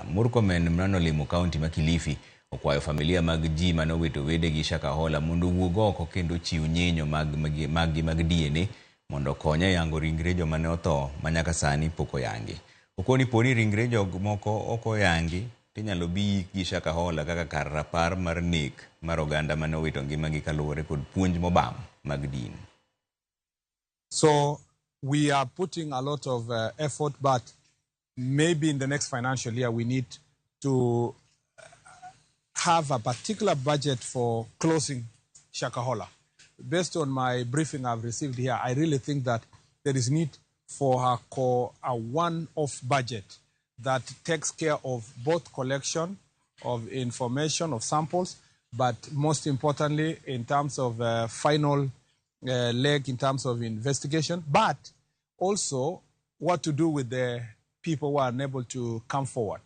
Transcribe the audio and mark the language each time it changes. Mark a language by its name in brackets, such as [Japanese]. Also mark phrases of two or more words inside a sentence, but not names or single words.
[Luo (Kenya and Tanzania)] MURKOMEN manolimo kaunti ma Kilifi okwayo familia mag ji manowito wedegi Shakahola mondo wuog oko kendo chiw nyinyo mag DNA mondo konye yango ringre joma ne otho manyaka sani pok oyangi. Okoni poni ringre jomoko ok oyangi tinyalo bi gi Shakahola kaka kar rapar mar nek mar oganda mane owito ngimagi kaluwore kod puonj mobam mag din. [English] So we are putting a lot of effort, but maybe in the next financial year we need to have a particular budget for closing Shakahola. Based on my briefing I've received here, I really think that there is need for a one-off budget that takes care of both collection of information, of samples, but most importantly in terms of final leg in terms of investigation, but also what to do with the people who are unable to come forward.